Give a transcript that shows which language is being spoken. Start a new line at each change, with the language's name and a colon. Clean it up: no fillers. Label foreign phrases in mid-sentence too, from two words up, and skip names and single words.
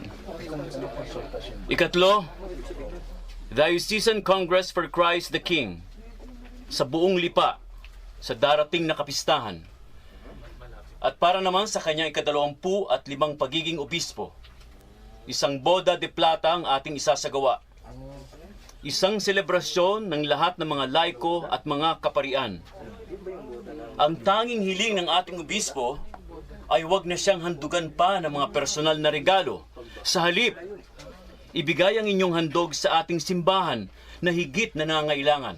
Filipino: Ikatlo, Diocesan Congress for Christ the King sa buong lipa sa darating na kapistahan. At para naman sa kanyang ika-25 pagiging obispo, isang
Spanish: boda de plata
Filipino: ang ating isasagawa. Isang selebrasyon ng lahat ng mga laiko at mga kaparian. Ang tanging hiling ng ating obispo ay huwag na siyang handugan pa ng mga personal na regalo. Sa halip, ibigay ang inyong handog sa ating simbahan na higit na nangangailangan.